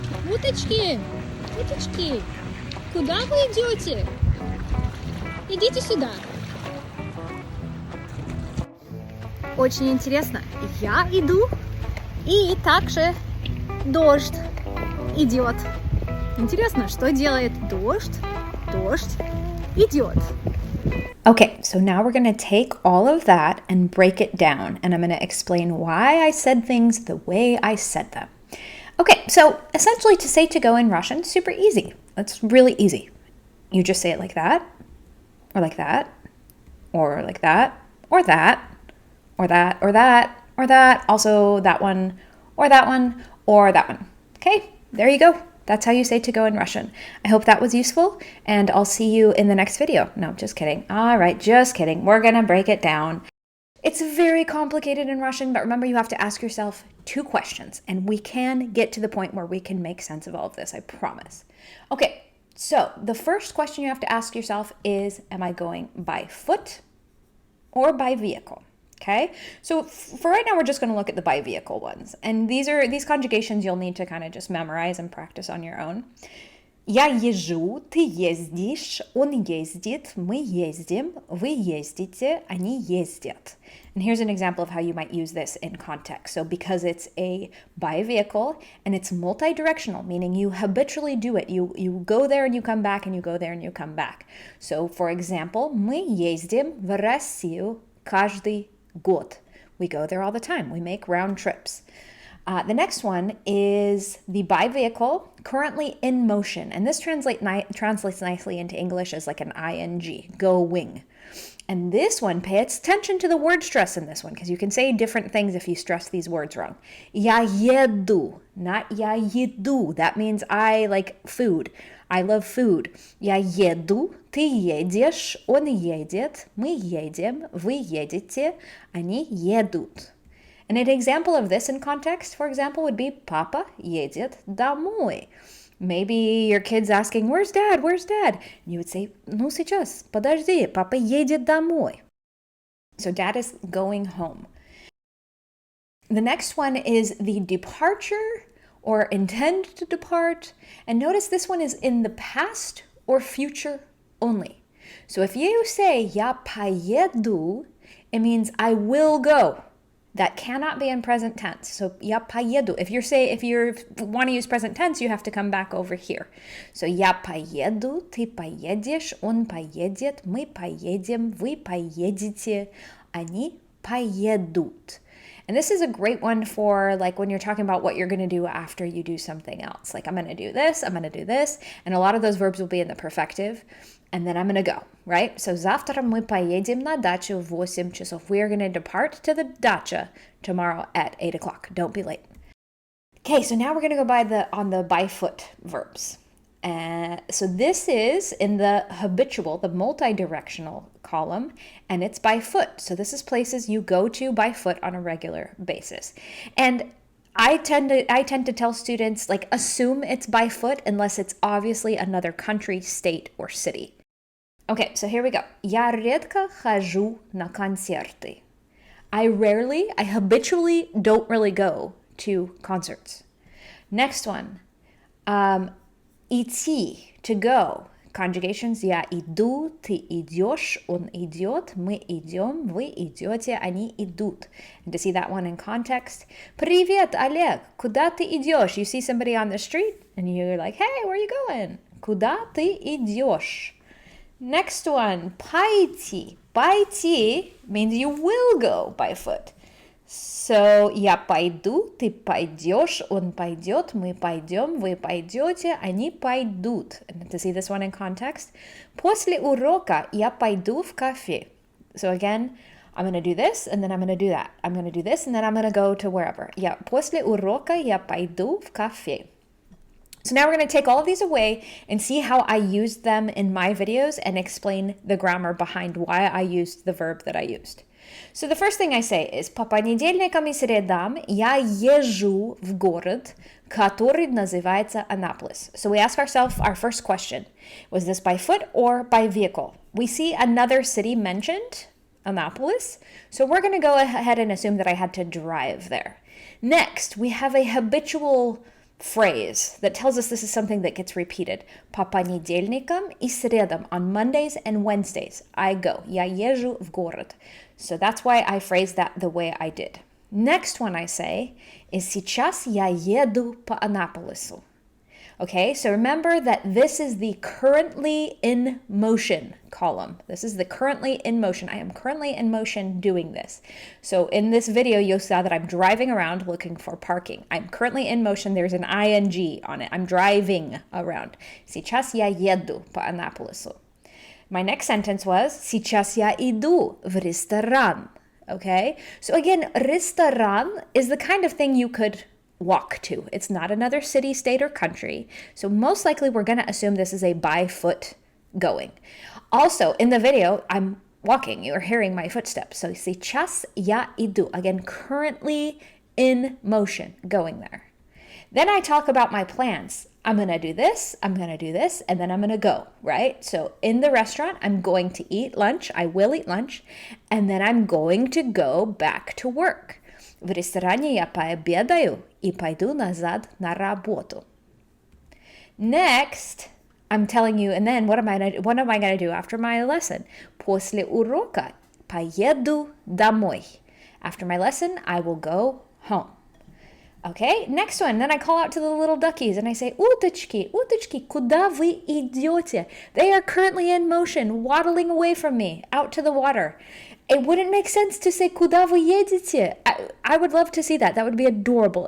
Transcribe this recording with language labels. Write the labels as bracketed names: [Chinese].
[Russian] Уточки, уточки, куда вы идете? Идите сюда. Очень интересно, я иду, и также дождь идет. Интересно, что делает дождь? Дождь идет. [English] Okay, so now we're going to take all of that and break it down, and I'm going to explain why I said things the way I said them. Okay, so essentially to say to go in Russian, super easy. It's really easy. You just say it like that, or like that, or like that, or that, or that, or that, or or that, also that one, or that one, or that one. Okay, there you go. That's how you say to go in Russian. I hope that was useful, and I'll see you in the next video. No, just kidding. All right, just kidding. We're gonna break it down. It's very complicated in Russian, but remember you have to ask yourself 2 questions, and we can get to the point where we can make sense of all of this, I promise. Okay, so the first question you have to ask yourself is, am I going by foot or by vehicle? Okay, so for right now, we're just going to look at the by vehicle ones. And these conjugations you'll need to kind of just memorize and practice on your own. [Russian] Я езжу, ты ездишь, он ездит, мы ездим, вы ездите, они ездят. [English] And here's an example of how you might use this in context. So because it's a by vehicle and it's multi-directional, meaning you habitually do it. You go there and you come back and you go there and you come back. So for example, [Russian] мы ездим в Россию каждый год. [English] We go there all the time. We make round trips. The next one is the by vehicle, currently in motion. And this translates nicely into English as like an ing, going. And this one, pay attention to the word stress in this one, because you can say different things if you stress these words wrong. [Russian] Я еду, [English] not [Russian] я еду. [English] That means I like food. I love food. [Russian] Я еду, ты едешь, он едет, мы едем, вы едете, они едут. [English] And an example of this in context, for example, would be Papa [Russian] едет домой. [English] Maybe your kid's asking, where's dad? Where's dad? And you would say, [Russian] ну сейчас, подожди, папа едет домой. [English] So dad is going home. The next one is the departure or intend to depart. And notice this one is in the past or future only. So if you say [Russian] я поеду, [English] it means I will go. That cannot be in present tense. So [Russian] я поеду. [English] If you want to use present tense, you have to come back over here. [Russian] So я поеду, ты поедешь, он поедет, мы поедем, вы поедете, они поедут. [English] And this is a great one for like when you're talking about what you're going to do after you do something else. Like I'm going to do this, I'm going to do this. And a lot of those verbs will be in the perfective. And then I'm going to go, right? So [Russian] завтра мы поедем на дачу в 8 часов. [English] We are going to depart to the dacha tomorrow at 8 o'clock. Don't be late. Okay, so now we're going to go on the by foot verbs. So this is in the habitual, the multi-directional column, and it's by foot. So this is places you go to by foot on a regular basis. And I tend to tell students, like, assume it's by foot unless it's obviously another country, state, or city. Okay, so here we go. [Russian] Я редко хожу на концерты. [English] I habitually don't really go to concerts. Next one. Идти, to go. Conjugations. [Russian] Я иду, ты идешь, он идет, мы идем, вы идете, они идут. [English] And to see that one in context. [Russian] Привет, Олег, куда ты идешь? [English] You see somebody on the street and you're like, hey, where are you going? [Russian] Куда ты идешь? [English] Next one, пойти. Пойти means you will go by foot. [Russian] So, я пойду, ты пойдешь, он пойдет, мы пойдем, вы пойдете, они пойдут. [English] And to see this one in context. [Russian] После урока я пойду в кафе. [English] So again, I'm going to do this, and then I'm going to do that. I'm going to do this, and then I'm going to go to wherever. [Russian] После урока я пойду в кафе. [English] So now we're going to take all of these away and see how I used them in my videos and explain the grammar behind why I used the verb that I used. So the first thing I say is [Russian] по понедельникам и средам я езжу в город, который называется Annapolis. [English] So we ask ourselves our first question. Was this by foot or by vehicle? We see another city mentioned, Annapolis. So we're going to go ahead and assume that I had to drive there. Next, we have a habitual phrase that tells us this is something that gets repeated. [Russian] По понедельникам и средам, [English] on Mondays and Wednesdays, I go. [Russian] Я езжу в город. [English] So that's why I phrased that the way I did. Next one I say is [Russian] сейчас я еду по Аннаполису. [English] Okay, so remember that this is the currently in motion column. This is the currently in motion. I am currently in motion doing this. So in this video, you saw that I'm driving around looking for parking. I'm currently in motion. There's an ing on it. I'm driving around. [Russian] Сейчас я еду по Аннаполису. [English] My next sentence was [Russian] сейчас я иду в ресторан. [English] okay? So again, ресторан is the kind of thing you could walk to. It's not another city, state, or country. So most likely we're going to assume this is a by foot going. Also, in the video, I'm walking. You're hearing my footsteps. So сейчас я иду. Again, currently in motion, going there. Then I talk about my plans. I'm going to do this, I'm going to do this, and then I'm going to go, right? So in the restaurant, I'm going to eat lunch. I will eat lunch. And then I'm going to go back to work. [Russian] В ресторане я пообедаю и пойду назад на работу. [English] Next, I'm telling you, and then what am I going to do after my lesson? [Russian] После урока поеду домой. [English] After my lesson, I will go home. Okay, next one. Then I call out to the little duckies and I say, [Russian] уточки, уточки, куда вы идете? [English] They are currently in motion, waddling away from me, out to the water. It wouldn't make sense to say, [Russian] куда вы едете? [English] I would love to see that. That would be adorable.